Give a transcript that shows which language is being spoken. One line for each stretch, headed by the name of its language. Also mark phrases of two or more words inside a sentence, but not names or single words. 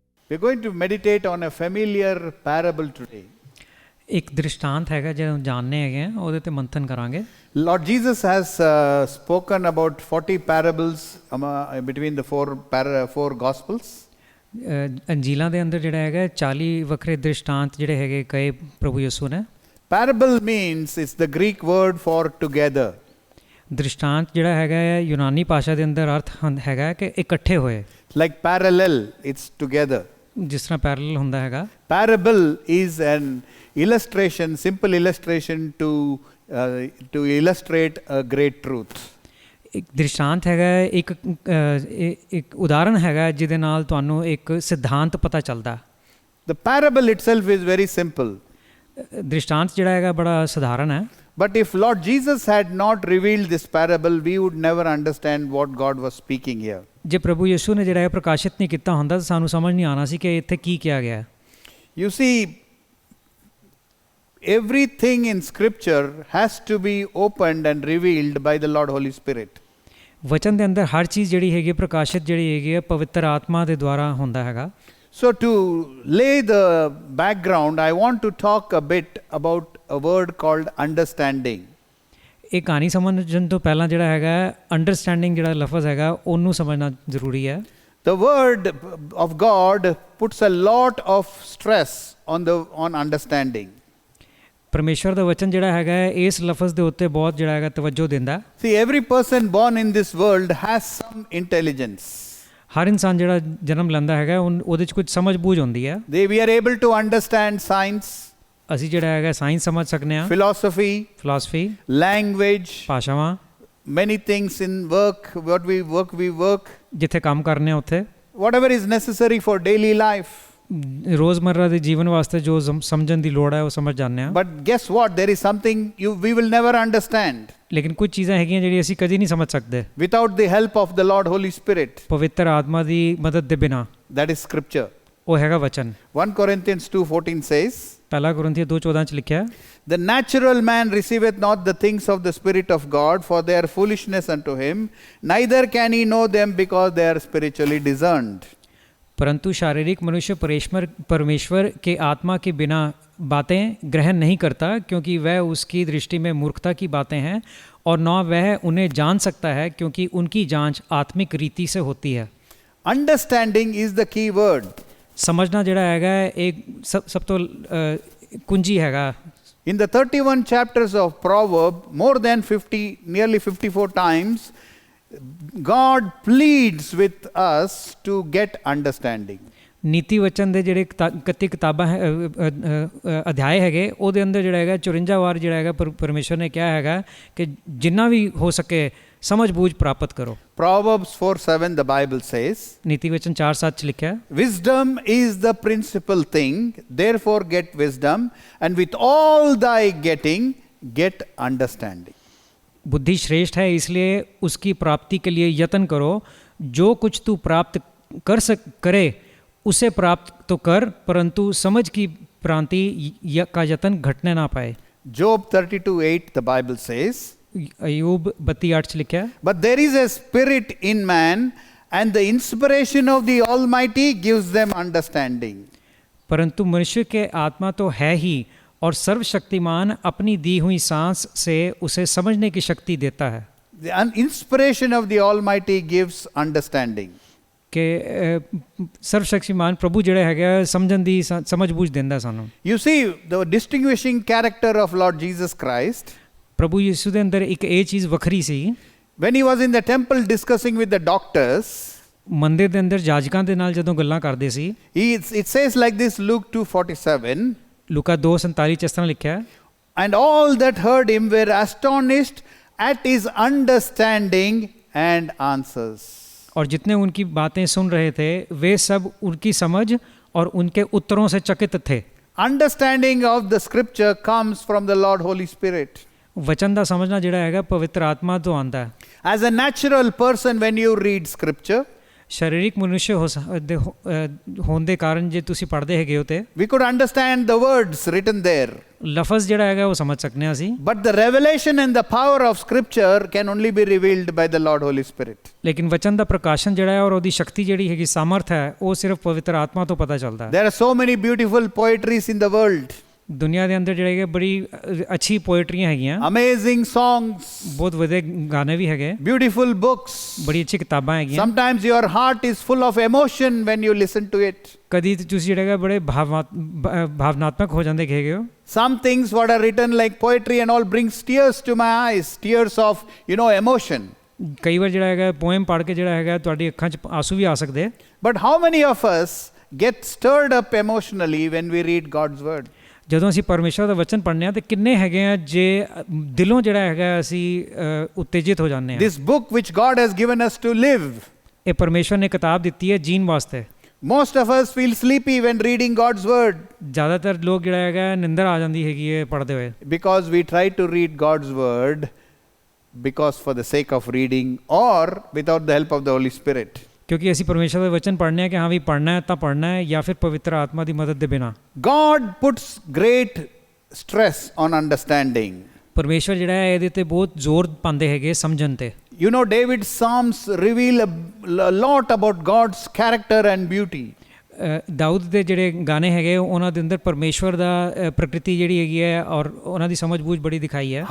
English: We're going to meditate on a familiar parable today.
Punjabi: ਇੱਕ ਦ੍ਰਿਸ਼ਟਾਂਤ ਹੈਗਾ ਜਿਹੜਾ ਜਾਣਨੇ ਹੈਗੇ ਆ, ਉਹਦੇ ਤੇ ਮੰਥਨ ਕਰਾਂਗੇ।
English: Lord Jesus has spoken about 40 parables between the four Gospels.
Punjabi: ਅੰਜੀਲਾਂ ਦੇ ਅੰਦਰ ਜਿਹੜਾ ਹੈਗਾ 40 ਵੱਖਰੇ ਦ੍ਰਿਸ਼ਟਾਂਤ ਜਿਹੜੇ ਹੈਗੇ ਕਹੇ ਪ੍ਰਭੂ ਯਿਸੂ ਨੇ।
English: Parable means it's the Greek word for together.
Punjabi: ਦ੍ਰਿਸ਼ਟਾਂਤ ਜਿਹੜਾ ਹੈਗਾ ਹੈ ਯੂਨਾਨੀ ਭਾਸ਼ਾ ਦੇ ਅੰਦਰ ਅਰਥ ਹੈਗਾ ਕਿ ਇਕੱਠੇ ਹੋਏ।
English: Like parallel, it's together.
Punjabi: ਜਿਸ ਤਰ੍ਹਾਂ ਪੈਰਲਲ ਹੁੰਦਾ ਹੈਗਾ।
English: Parable is an illustration, simple illustration to illustrate a great truth.
Punjabi: ਇੱਕ ਦ੍ਰਿਸ਼ਟਾਂਤ ਹੈਗਾ ਇੱਕ ਉਦਾਹਰਣ ਹੈਗਾ ਜਿਹਦੇ ਨਾਲ ਤੁਹਾਨੂੰ ਇੱਕ ਸਿਧਾਂਤ ਪਤਾ ਚੱਲਦਾ।
English: The parable itself is very simple.
Punjabi: ਦ੍ਰਿਸ਼ਟਾਂਤ ਜਿਹੜਾ ਹੈਗਾ ਬੜਾ ਸਧਾਰਨ ਹੈ।
English: But if Lord Jesus had not revealed this parable, we would never understand what God was speaking here.
Punjabi: ਜੇ ਪ੍ਰਭੂ ਯਿਸੂ ਨੇ ਜਿਹੜਾ ਹੈ ਪ੍ਰਕਾਸ਼ਿਤ ਨਹੀਂ ਕੀਤਾ ਹੁੰਦਾ ਤਾਂ ਸਾਨੂੰ ਸਮਝ ਨਹੀਂ ਆਉਣਾ ਸੀ ਕਿ ਇੱਥੇ ਕੀ ਕਿਹਾ ਗਿਆ।
English: You see, everything in Scripture has to be opened and revealed by the Lord Holy Spirit.
Punjabi: ਵਚਨ ਦੇ ਅੰਦਰ ਹਰ ਚੀਜ਼ ਜਿਹੜੀ ਹੈਗੀ ਪ੍ਰਕਾਸ਼ਿਤ ਜਿਹੜੀ ਹੈਗੀ ਹੈ ਪਵਿੱਤਰ ਆਤਮਾ ਦੇ ਦੁਆਰਾ ਹੁੰਦਾ ਹੈਗਾ।
English: So to lay the background, I want to talk a bit about a word called understanding.
Punjabi: ਇਹ ਕਹਾਣੀ ਸਮਝਣ ਤੋਂ ਪਹਿਲਾਂ ਜਿਹੜਾ ਹੈਗਾ ਅੰਡਰਸਟੈਂਡਿੰਗ ਜਿਹੜਾ ਲਫ਼ਜ਼ ਹੈਗਾ ਉਹਨੂੰ ਸਮਝਣਾ ਜ਼ਰੂਰੀ ਹੈ।
English: The word of God puts a lot of stress on understanding.
Punjabi: ਪਰਮੇਸ਼ਵਰ ਦਾ ਵਚਨ ਜਿਹੜਾ ਹੈਗਾ ਇਸ ਲਫ਼ਜ਼ ਦੇ ਉੱਤੇ ਬਹੁਤ ਜਿਹੜਾ ਹੈਗਾ ਤਵੱਜੋ ਦਿੰਦਾ।
English: See, every person born in this world has some intelligence.
Punjabi: ਹਰ ਇਨਸਾਨ ਜਿਹੜਾ ਜਨਮ ਲੈਂਦਾ ਹੈਗਾ ਉਹਦੇ 'ਚ ਕੁਝ ਸਮਝ ਬੂਝ ਹੁੰਦੀ ਹੈ।
English: We are able to understand science.
Punjabi: ਅਸੀਂ ਜਿਹੜਾ ਹੈਗਾ ਸਾਇੰਸ ਸਮਝ ਸਕਦੇ ਹਾਂ।
English: philosophy, language,
Punjabi: ਭਾਸ਼ਾਵਾਂ,
English: many things in work, we work.
Punjabi: ਜਿੱਥੇ ਕੰਮ ਕਰਨੇ ਉੱਥੇ
English: whatever is necessary for daily life.
Punjabi: ਰੋਜ਼ਮर्रा ਦੇ ਜੀਵਨ ਵਾਸਤੇ ਜੋ ਸਮਝਣ ਦੀ ਲੋੜ ਹੈ ਉਹ ਸਮਝ ਜਾਂਦੇ ਹਾਂ।
English: But guess what? There is something we will never understand.
Punjabi: ਲੇਕਿਨ ਕੁਝ ਚੀਜ਼ਾਂ ਹੈਗੀਆਂ ਜਿਹੜੀ ਅਸੀਂ ਕਦੀ ਨਹੀਂ ਸਮਝ ਸਕਦੇ
English: without the help of the Lord Holy Spirit.
Punjabi: ਪਵਿੱਤਰ ਆਤਮਾ ਦੀ ਮਦਦ ਦੇ ਬਿਨਾਂ।
English: That is scripture.
Punjabi: ਉਹ ਹੈਗਾ ਵਚਨ।
English: 1 Corinthians 2:14 says,
Punjabi: ਪਹਿਲਾ ਕੁਰਿੰਥੀਆਂ 2:14 ਚ ਲਿਖਿਆ,
English: The natural man receiveth not the things of the Spirit of God, for they are foolishness unto him, neither can he know them because they are spiritually discerned.
Hindi: परंतु शारीरिक मनुष्य परमेश्वर के आत्मा के बिना बातें ग्रहण नहीं करता, क्योंकि वह उसकी दृष्टि में मूर्खता की बातें हैं और न वह उन्हें जान सकता है, क्योंकि उनकी जांच आत्मिक रीति से होती है।
English: Understanding is the key word.
Punjabi: ਸਮਝਣਾ ਜਿਹੜਾ ਹੈਗਾ ਇੱਕ ਸਭ ਤੋਂ ਕੁੰਜੀ ਹੈਗਾ।
English: In the 31 chapters of Proverbs, more than nearly 54 times, God pleads with us to get understanding.
Punjabi: ਨੀਤੀ ਵਚਨ ਦੇ ਜਿਹੜੇ 31 ਕਿਤਾਬਾਂ ਅਧਿਆਏ ਹੈਗੇ ਉਹਦੇ ਅੰਦਰ ਜਿਹੜਾ ਹੈਗਾ 54 ਵਾਰ ਜਿਹੜਾ ਹੈਗਾ ਪਰਮੇਸ਼ਰ ਨੇ ਕਿਹਾ ਹੈਗਾ ਕਿ ਜਿੰਨਾ ਵੀ ਹੋ ਸਕੇ ਸਮਝ ਬੂਝ ਪ੍ਰਾਪਤ ਕਰੋ।
English: Proverbs 4:7 the Bible says,
Punjabi: ਨੀਤੀ ਵਚਨ 4:7 ਚ ਲਿਖਿਆ,
English: Wisdom is the principal thing, therefore get wisdom, and with all thy getting get understanding.
Hindi: बुद्धि श्रेष्ठ है इसलिए उसकी प्राप्ति के लिए यत्न करो, जो कुछ तू प्राप्त करे उसे प्राप्त तो कर, परंतु समझ की प्रांति का यत्न घटने ना पाए।
English: Job 32:8 the Bible says,
Hindi: अय्यूब 32:8 लिखा,
English: But there is a spirit in man, and the inspiration of the Almighty gives them understanding.
Hindi: परंतु मनुष्य के आत्मा तो है ही, और सर्वशक्तिमान अपनी दी हुई सांस से उसे समझने की शक्ति देता है।
English: The inspiration of the Almighty gives understanding.
Hindi: कि सर्वशक्तिमान प्रभु
Punjabi: ਜਿਹੜੇ ਹੈਗਾ ਸਮਝਣ ਦੀ ਸਮਝ ਬੂਝ ਦਿੰਦਾ ਸਾਨੂੰ।
English: You see the distinguishing character of Lord Jesus Christ.
Punjabi: ਪ੍ਰਭੂ ਯਿਸੂ ਦੇ ਅੰਦਰ ਇੱਕ ਇਹ ਚੀਜ਼ ਵੱਖਰੀ ਸੀ।
English: When he was in the temple discussing with the doctors,
Punjabi: ਮੰਦਿਰ ਦੇ ਅੰਦਰ ਜਾਜਕਾਂ ਦੇ ਨਾਲ ਜਦੋਂ ਗੱਲਾਂ ਕਰਦੇ ਸੀ,
English: it says like this, Luke 2:47.
Punjabi: ਲੂਕਾ 2:47 ਚ ਇਸ ਤਰ੍ਹਾਂ ਲਿਖਿਆ,
English: And all that heard him were astonished at his understanding and answers.
Hindi: और जितने उनकी बातें सुन रहे थे वे सब उनकी समझ और उनके उत्तरों से चकित थे।
English: Understanding of the scripture comes from the Lord Holy Spirit.
Punjabi: वचन ਦਾ ਸਮਝਣਾ ਜਿਹੜਾ ਹੈਗਾ ਪਵਿੱਤਰ ਆਤਮਾ ਤੋਂ ਆਉਂਦਾ ਹੈ।
English: As a natural person, when you read scripture,
Punjabi: ਸਰੀਰਕ ਮਨੁੱਖ ਹੋਣ ਦੇ ਕਾਰਨ ਜੇ ਤੁਸੀਂ ਪੜ੍ਹਦੇ ਹੈਗੇ ਹੋ ਤੇ
English: we could understand the words written there.
Punjabi: ਲਫ਼ਜ਼ ਜਿਹੜਾ ਹੈਗਾ ਉਹ ਸਮਝ ਸਕਨੇ ਹਾਂ ਅਸੀਂ,
English: But the revelation and the power of Scripture can only be revealed by the Lord Holy Spirit.
Punjabi: ਲੇਕਿਨ ਵਚਨ ਦਾ ਪ੍ਰਕਾਸ਼ਨ ਜਿਹੜਾ ਹੈ ਔਰ ਉਹਦੀ ਸ਼ਕਤੀ ਜਿਹੜੀ ਹੈਗੀ ਸਮਰਥ ਹੈ ਉਹ ਸਿਰਫ ਪਵਿੱਤਰ ਆਤਮਾ ਤੋਂ ਪਤਾ ਚੱਲਦਾ ਹੈ।
English: There are so many beautiful poetries in the world,
Punjabi: ਦੁਨੀਆ ਦੇ ਅੰਦਰ ਜਿਹੜੇ ਹੈਗੇ ਬੜੀ ਅੱਛੀ ਪੋਇਟਰੀਆਂ ਹੈਗੀਆਂ,
English: amazing songs,
Punjabi: ਬਹੁਤ ਵਧੀਆ ਗਾਣੇ ਵੀ ਹੈਗੇ,
English: beautiful books.
Punjabi: ਬੜੀ ਅੱਛੀ ਕਿਤਾਬਾਂ ਹੈਗੀਆਂ।
English: Sometimes your heart is full of emotion when you listen to it.
Punjabi: ਕਦੀ ਤੁਸੀਂ ਜਿਹੜਾ ਹੈਗਾ ਬੜੇ ਭਾਵਨਾਤਮਕ ਹੋ ਜਾਂਦੇ ਹੈਗੇ ਹੋ।
English: Some things what are written like poetry and all brings tears to my eyes, tears of, emotion.
Punjabi: ਕਈ ਵਾਰ ਜਿਹੜਾ ਹੈਗਾ ਪੋਇਮ ਪੜ੍ਹ ਕੇ ਜਿਹੜਾ ਹੈਗਾ ਤੁਹਾਡੀ ਅੱਖਾਂ 'ਚ ਆਂਸੂ ਵੀ ਆ ਸਕਦੇ।
English: But how many of us get stirred up emotionally when we read God's word?
Punjabi: ਜਦੋਂ ਅਸੀਂ ਪਰਮੇਸ਼ਰ ਦਾ ਵਚਨ ਪੜ੍ਹਨੇ ਆ ਤੇ ਕਿੰਨੇ ਹੈਗੇ ਆ ਜੇ ਦਿਲੋਂ ਜਿਹੜਾ ਹੈਗਾ ਅਸੀਂ ਉਤੇਜਿਤ ਹੋ ਜਾਂਦੇ ਆ।
English: This book which God has given us to live.
Punjabi: ਇਹ ਪਰਮੇਸ਼ਰ ਨੇ ਕਿਤਾਬ ਦਿੱਤੀ ਹੈ ਜੀਣ ਵਾਸਤੇ।
English: Most of us feel sleepy when reading God's word
Punjabi: ਜ਼ਿਆਦਾਤਰ ਲੋਕ ਜਿਹੜਾ ਹੈਗਾ ਨਿੰਦਰ ਆ ਜਾਂਦੀ ਹੈਗੀ ਹੈ ਪੜ੍ਹਦੇ ਹੋਏ,
English: because we try to read God's word because for the sake of reading or without the help of the Holy Spirit.
Punjabi: ਕਿਉਂਕਿ ਅਸੀਂ ਪਰਮੇਸ਼ਰ ਦਾ ਵਚਨ ਪੜ੍ਹਨੇ ਆ ਕਿ ਹਾਂ ਵੀ ਪੜ੍ਹਨਾ ਹੈ ਤਾਂ ਪੜ੍ਹਨਾ ਹੈ ਜਾਂ ਫਿਰ ਪਵਿੱਤਰ ਆਤਮਾ ਦੀ ਮਦਦ ਦੇ ਬਿਨਾਂ।
English: God puts great stress on understanding.
Punjabi: ਪਰਮੇਸ਼ਰ ਜਿਹੜਾ ਹੈ ਇਹਦੇ ਤੇ ਬਹੁਤ ਜ਼ੋਰ ਪਾਉਂਦੇ ਹੈਗੇ ਸਮਝਣ ਤੇ।
English: David's Psalms reveal a lot about God's character and beauty.
Punjabi: ਦਾਊਦ ਦੇ ਜਿਹੜੇ ਗਾਣੇ ਹੈਗੇ ਉਹਨਾਂ ਦੇ ਅੰਦਰ ਪਰਮੇਸ਼ਵਰ ਦਾ ਪ੍ਰਕਿਰਤੀ ਜਿਹੜੀ ਹੈਗੀ ਹੈ ਔਰ ਉਹਨਾਂ ਦੀ ਸਮਝ ਬੂਝ ਬੜੀ ਦਿਖਾਈ ਹੈ।